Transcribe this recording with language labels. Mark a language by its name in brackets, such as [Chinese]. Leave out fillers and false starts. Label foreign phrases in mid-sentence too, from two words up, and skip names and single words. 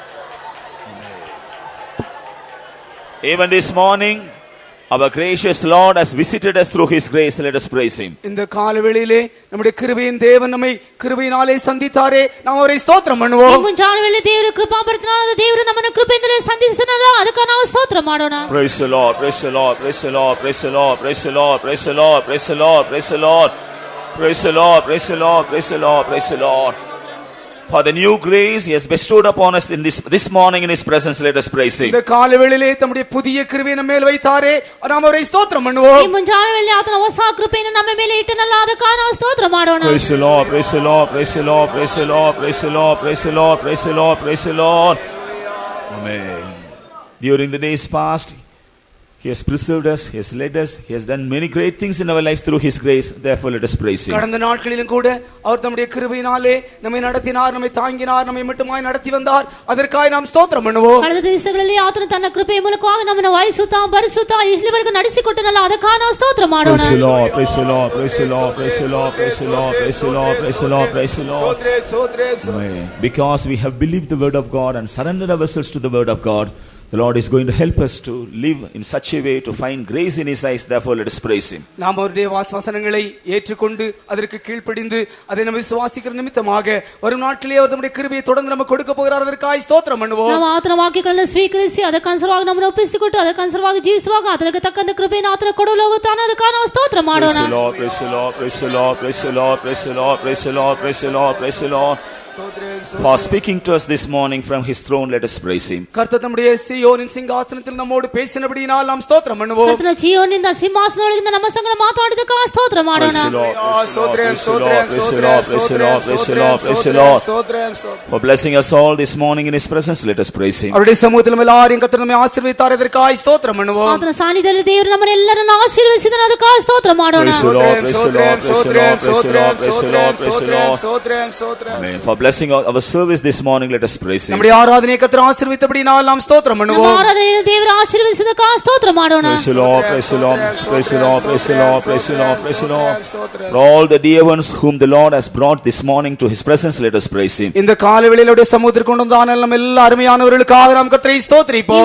[English] Amen. Even this morning, our gracious Lord has visited us through His grace. Let us praise Him. [Tamil] இந்த காலவெளியிலே நம்முடைய கிருபையின் தேவன் நம்மை கிருபையினாலே சந்தித்தாரே, நாம் அவரை ஸ்தோத்திரம் பண்ணுவோம். [Kannada] ಈ ಮುಂಜಾನೆಯಲ್ಲಿ ದೇವರು ಕೃಪಾಭರಿತನಾದ ದೇವರು ನಮ್ಮನ್ನು ಕೃಪೆಯಿಂದಲೇ ಸಂಧಿಸಿದನಲ್ಲ, ಅದಕ್ಕೆ ನಾವು ಸ್ತೋತ್ರ ಮಾಡೋಣ. [English] Praise the Lord. Praise the Lord. Praise the Lord. Praise the Lord. Praise the Lord. Praise the Lord. Praise the Lord. Praise the Lord. Praise the Lord, praise the Lord, praise the Lord, praise the Lord. For the new grace He has bestowed upon us in this morning in His presence, let us praise Him. [Tamil] இந்த காலவெளியிலே தம்முடைய புதிய கிருபையை நம்ம மேல் வைத்தாரே, நாம் அவரை ஸ்தோத்திரம் பண்ணுவோம். [Kannada] ಈ ಮುಂಜಾನೆಯಲ್ಲಿ ಆತನ ಹೊಸ ಕೃಪೆಯನ್ನು ನಮ್ಮ ಮೇಲೆ ಇಟ್ಟನಲ್ಲ, ಅದಕ್ಕೆ ನಾವು ಸ್ತೋತ್ರ ಮಾಡೋಣ. [English] Praise the Lord, praise the Lord, praise the Lord, praise the Lord, praise the Lord, praise the Lord, praise the Lord, praise the Lord. Amen. During the days past, He has preserved us, He has led us, He has done many great things in our lives through His grace. Therefore, let us praise Him. [Tamil] கடந்த நாட்களிலும் கூட அவர் தம்முடைய கிருபையினாலே நம்மை நடத்தினார், நம்மை தாங்கினார், நம்மை மட்டுமாய் நடத்தி வந்தார். அதற்காக நாம் ஸ்தோத்திரம் பண்ணுவோம். [Kannada] ಕಳೆದ ದಿವಸಗಳಲ್ಲಿ ಆತನು ತನ್ನ ಕೃಪೆಯ ಮೂಲಕವಾಗಿ ನಮ್ಮನ್ನು ವಹಿಸುತ್ತಾ ಭರಿಸುತ್ತಾ ಇಲ್ಲಿವರೆಗೂ ನಡೆಸಿಕೊಟ್ಟನಲ್ಲ, ಅದಕ್ಕಾಗಿ ನಾವು ಸ್ತೋತ್ರ ಮಾಡೋಣ. [English] Praise the Lord, praise the Lord, praise the Lord, praise the Lord, praise the Lord, praise the Lord, praise the Lord, praise the Lord. Amen. Because we have believed the word of God and surrendered ourselves to the word of God, The Lord is going to help us to live in such a way to find grace in His eyes. Therefore, let us praise Him. [Tamil] நாம் அவருடைய வசனங்களை ஏற்றுக்கொண்டு அதற்கு கீழ்ப்படிந்து அதை நம்ம விசுவாசிக்கிற நிமித்தமாக வரும் நாட்களிலே அவர் நம்முடைய கிருபையை தொடர்ந்து நமக்கு கொடுக்க போகிறார். அதற்காக ஸ்தோத்திரம் பண்ணுவோம். [Kannada] ನಾವು ಆತನ ವಾಕ್ಯಗಳನ್ನು ಸ್ವೀಕರಿಸಿ ಅದಕ್ಕನುಸಾರವಾಗಿ ನಮ್ಮನ್ನು ಒಪ್ಪಿಸಿಕೊಟ್ಟು ಅದಕ್ಕನುಸಾರವಾಗಿ ಜೀವಿಸುವಾಗ ಅದಕ್ಕೆ ತಕ್ಕಂತೆ ಕೃಪೆಯನ್ನು ಆತನ ಕೊಡಲು ಹೋಗುತ್ತಾನೆ. ಅದಕ್ಕಾಗಿ ನಾವು ಸ್ತೋತ್ರ ಮಾಡೋಣ. [English] Praise the Lord, praise the Lord, praise the Lord, praise the Lord, praise the Lord, praise the Lord, praise the Lord, praise the Lord. For speaking to us this morning from His throne, let us praise Him. [Tamil] கர்த்தர் நம்முடைய சீயோனின் சிங்காசனத்தில் நம்மோடு பேசினபடியினால் நாம் ஸ்தோத்திரம் பண்ணுவோம். [Kannada] ಕರ್ತನ ಜೀವನಿಂದ ಸಿಂಹಾಸನದೊಳಗಿಂದ ನಮ್ಮ ಸಂಗಡ ಮಾತಾಡಿದಕ್ಕಾಗಿ ಸ್ತೋತ್ರ ಮಾಡೋಣ. [English] For blessing us all this morning in His presence, let us praise Him. [Tamil] அவருடைய சமூகத்தில் நம்ம எல்லாரையும் கர்த்தர் நம்மை ஆசீர்வதித்தார். அதற்காக ஸ்தோத்திரம் பண்ணுவோம். [Kannada] ಆತನ ಸಾನ್ನಿಧ್ಯದಲ್ಲಿ ದೇವರು ನಮ್ಮನ್ನೆಲ್ಲರನ್ನು ಆಶೀರ್ವದಿಸಿದನು. ಅದಕ್ಕಾಗಿ ಸ್ತೋತ್ರ ಮಾಡೋಣ. [English] Amen. For blessing our service this morning, let us praise Him. [Tamil] நம்முடைய ஆராதனையை கர்த்தர் ஆசீர்வதித்தபடியினால் நாம் ஸ்தோத்திரம் பண்ணுவோம். [Kannada] ನಮ್ಮ ಆರಾಧನೆಯನ್ನು ದೇವರು ಆಶೀರ್ವದಿಸಿದಕ್ಕಾಗಿ ಸ್ತೋತ್ರ ಮಾಡೋಣ. [English] Praise the Lord, praise the Lord, praise the Lord, praise the Lord, praise the Lord, praise the Lord. For all the dear ones whom the Lord has brought this morning to His presence, let us praise Him. [Tamil] இந்த காலவேளையிலே சமூகத்திற்கு கொண்டு வந்தான நம்ம எல்லா அருமையானவர்களுக்காக நாம் கர்த்தரை ஸ்தோத்திரிப்போம்.